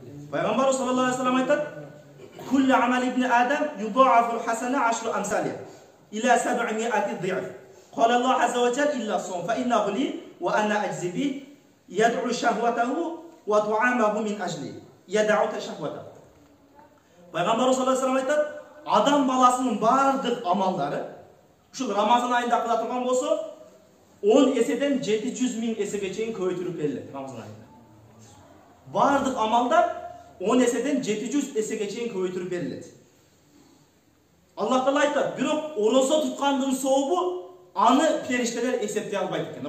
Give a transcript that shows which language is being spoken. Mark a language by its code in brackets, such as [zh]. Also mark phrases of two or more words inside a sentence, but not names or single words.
[ar] Пайғамбар صلى الله عليه وسلم айтады: "كل عمل ابن آدم يضاعف الحسنة 10 أمثاله إلى 700 ضعف. قال الله عز وجل إلا الصوم فإنه لي وأنا أجزي به يدعو شهوته وطعامه من أجلي يدعو شهوته." [ky] Пайғамбар [ar] صلى الله عليه وسلم [ky] айтады: "Адам баласының бардық амалдары, ушул Рамазан айында кыла турган болсо, 10 эседен 700 миң эсеге чейин көбөйтүлүп берилет Рамазан айында. Бардық амалдар 10 эседен 700 эсеге чейин көбөйтүлүп берилет. Аллах Таала айтат: "Бирок орозо туткандын сообу аны периштелер эсептей албайт экен.